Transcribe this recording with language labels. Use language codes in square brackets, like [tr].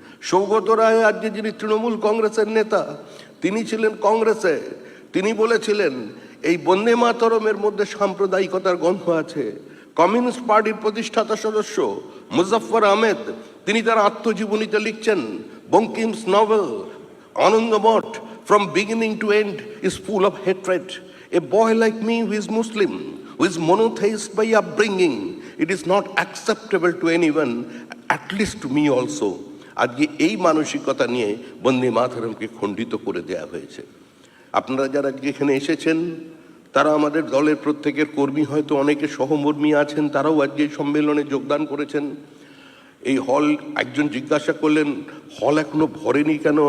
[bn] সৌগত রায় আজকে যিনি তৃণমূল কংগ্রেসের নেতা, তিনি ছিলেন কংগ্রেসে, তিনি বলেছিলেন এই বন্দে মাতরমের মধ্যে সাম্প্রদায়িকতার গন্ধ আছে। কমিউনিস্ট পার্টির প্রতিষ্ঠাতা সদস্য মুজফফর আহমেদ, তিনি তার আত্মজীবনীতে লিখছেন, [en] Bankim's novel Anandamath from beginning to end is full of hatred. A boy like me who is Muslim, who is monotheist by upbringing, it is not acceptable to anyone, at least to me also. [bn] আজকে এই মানসিকতা নিয়ে বন্দে মাতরমকে খণ্ডিত করে দেওয়া হয়েছে। আপনারা যারা আজকে এখানে এসেছেন তারা আমাদের দলের প্রত্যেকের কর্মী, হয়তো অনেকে সহমর্মী আছেন, তারাও আজকে এই সম্মেলনে যোগদান করেছেন। এই হল, একজন জিজ্ঞাসা করলেন হল এখনো ভরেনি কেন?